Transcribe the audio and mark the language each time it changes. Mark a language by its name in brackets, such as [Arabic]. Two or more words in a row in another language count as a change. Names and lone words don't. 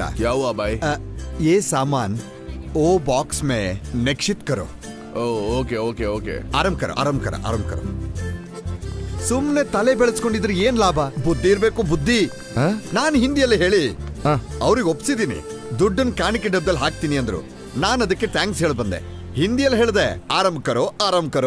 [Kannada] ಯಾವ ಬಾಯ್? [Hindi] ये सामान ओ बॉक्स में निक्षित करो. [English] OK OK OK. [Hindi] आराम कर. [Kannada] ಸುಮ್ನೆ ತಲೆ ಬೆಳೆಸ್ಕೊಂಡಿದ್ರೆ ಏನ್ ಲಾಭ? ಬುದ್ಧಿ ಇರ್ಬೇಕು, ಬುದ್ಧಿ. ನಾನು ಹಿಂದಿಯಲ್ಲಿ ಹೇಳಿ ಅವ್ರಿಗೆ ಒಪ್ಸಿದೀನಿ. ದುಡ್ಡನ್ ಕಾಣಿಕೆ ಡಬ್ಬದಲ್ಲಿ ಹಾಕ್ತೀನಿ ಅಂದ್ರು. ನಾನು ಅದಕ್ಕೆ ಥ್ಯಾಂಕ್ಸ್ ಹೇಳಿ ಬಂದೆ. ಹಿಂದಿಯಲ್ಲಿ ಹೇಳ್ದೆ [Hindi] आराम करो.